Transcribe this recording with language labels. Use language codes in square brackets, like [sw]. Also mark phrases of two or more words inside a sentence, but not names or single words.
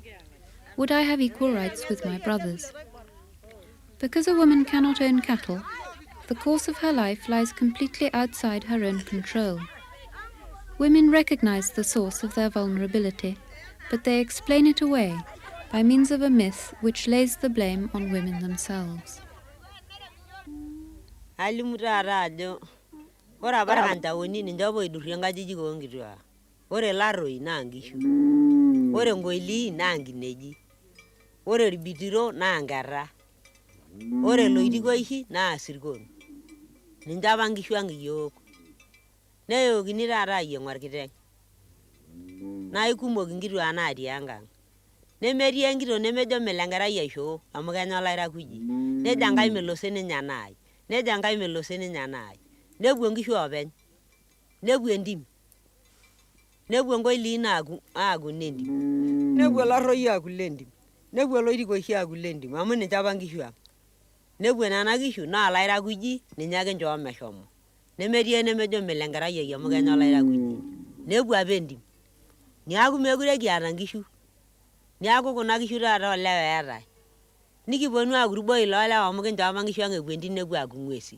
[en] Would I have equal rights with my brothers? Because a woman cannot own cattle, the course of her life lies completely outside her own control. Women recognize the source of their vulnerability, but they explain it away by means of a myth which lays the blame on women themselves. [mas] Ore laroi na ngishu. Ore ngoili na ngineji. Ore ribitiro na ngara. Ore loitikoishi na sirkon. Ninjaba ngishu angiyok. Neyo ginirara yengwarkiteng. Na ikumok ngitu anari anga. Nemeri engito nemejo melengera yesho amu kenyola irakuji. Neja ngai melosene nyanai. Neja ngai melosene nyanai. Nebuo ngishu openy. Nebuo endim. Nebuo ngoili na agu nendim. Nebuo laroi agu lendim. Nebuo loitikoishi agu lendim amu ninjaba ngishu ang. Nebuo nana gishu na lairakuji ninyake njo meshomo. Nemerie nemejo melengera yeye amu kenyola irakuji. Nebuo abendim. Niaku megure kiata ngishu. Niaku kuna gishu taata olewa eetai. Nikiponu akuruboi lolewa amu kinjaba ngishu ang epuo entim nebuo agu ng'wesi.